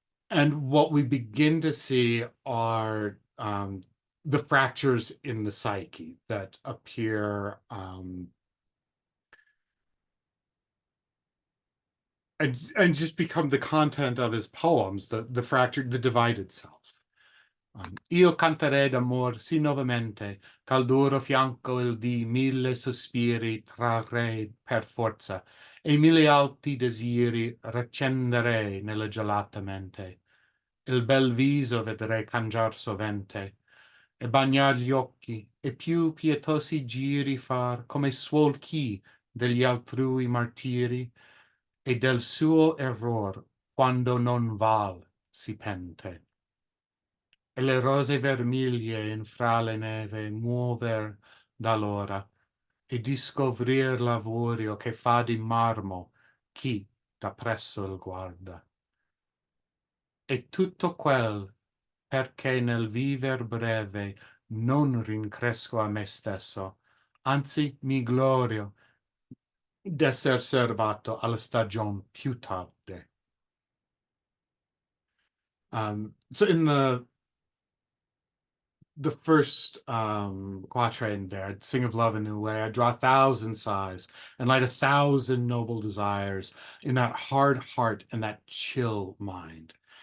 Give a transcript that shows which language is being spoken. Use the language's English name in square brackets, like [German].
[English] And what we begin to see are the fractures in the psyche that appear and just become the content of his poems, the fractured, the divided self. [Italian] Io canterei d'amor sì novamente, ch'al duro fianco il di mille sospiri trarrei per forza, e mille alti desiri raccenderei nella gelata mente. Il bel viso vedrei cangiar sovente, e bagnar gli occhi, e più pietosi giri far, come suol chi degli altrui martiri, e del suo error, quando non val, si pente. E le rose vermiglie in fra le neve muover d'allora e di scoprir l'avorio che fa di marmo chi da presso il guarda. E tutto quel perché nel viver breve non rincresco a me stesso, anzi mi glorio d'esser servato alla stagion più tarde. [English] So in the first quatrain there, sing of love in a new way, I draw 1,000 sighs and light 1,000 noble desires in that hard heart and that chill mind.